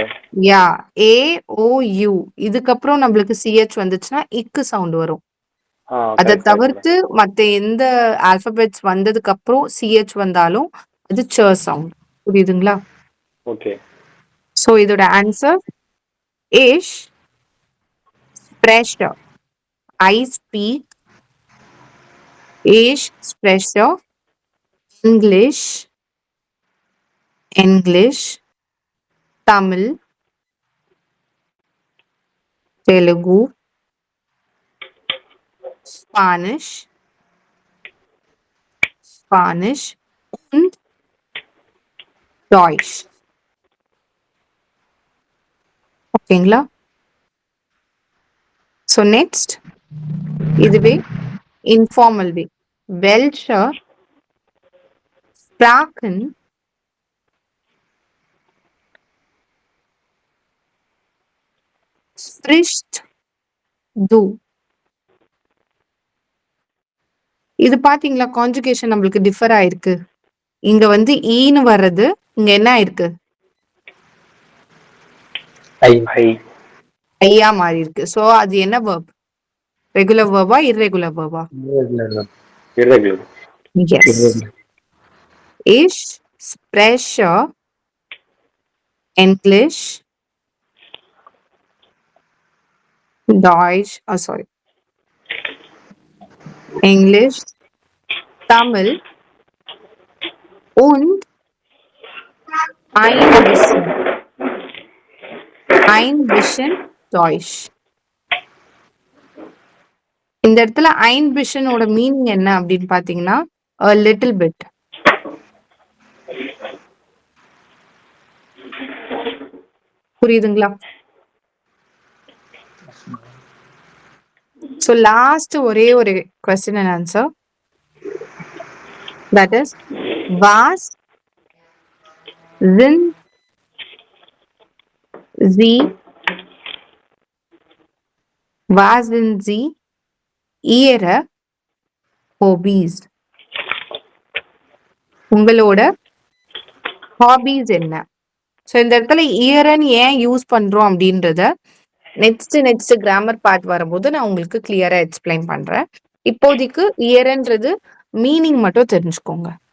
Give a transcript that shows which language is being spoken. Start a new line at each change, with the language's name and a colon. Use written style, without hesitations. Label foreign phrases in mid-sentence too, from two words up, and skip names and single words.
Tamil: யா, ஏ ஓ யூ இதுக்கப்புறம் நம்மளுக்கு சிஹெச் வந்துச்சுன்னா இக்கு சவுண்ட் வரும். அதை தவிர்த்து மத்த எந்த ஆல்பபெட்ஸ் வந்ததுக்கு அப்புறம் சிஹெச் வந்தாலும் அது ச சவுண்ட். புரியுதுங்களா? ஓகே. சோ இதோட ஆன்சர் இஸ் spreche.
English: I speak
German: ich spreche English, Tamil, Telugu, Spanish und Deutsch. ஓகேங்களா?
English: So next, இதுவே informal way.
German: Welche Sprachen sprichst du?
Tamil: இது பாத்தீங்களா, கான்ஜுகேஷன் நம்மளுக்கு டிஃபர் ஆயிருக்கு. இங்க வந்து ஈன்னு வர்றது, இங்க என்ன ஆயிருக்கு? ஐயா மாறி இருக்கு. சோ அது என்ன வெர்ப்? ரெகுலர் வெர்பா இர்ரெகுலர் வெர்பா?
English: irregular. Yes.
German: Ich spreche English, Deutsch, English, Tamil und ein bisschen Deutsch.
Tamil: இந்த இடத்துல
German: ein bisschen
Tamil: ஓட மீனிங் என்ன அப்படின்னு பாத்தீங்கன்னா
English: a little bit.
Tamil: புரியுதுங்களா?
English: So last
Tamil: ஒரே ஒரு
English: question and answer. That is,
German: was sind sie ihre hobbies?
Tamil: உங்களோட ஹாபிஸ் என்ன? ஸோ இந்த இடத்துல இயர்ன்னு ஏன் யூஸ் பண்றோம் அப்படின்றத
English: next grammar part
Tamil: வரும்போது நான் உங்களுக்கு கிளியரா எக்ஸ்பிளைன் பண்றேன். இப்போதைக்கு இயர்ன்றது மீனிங் மட்டும் தெரிஞ்சுக்கோங்க.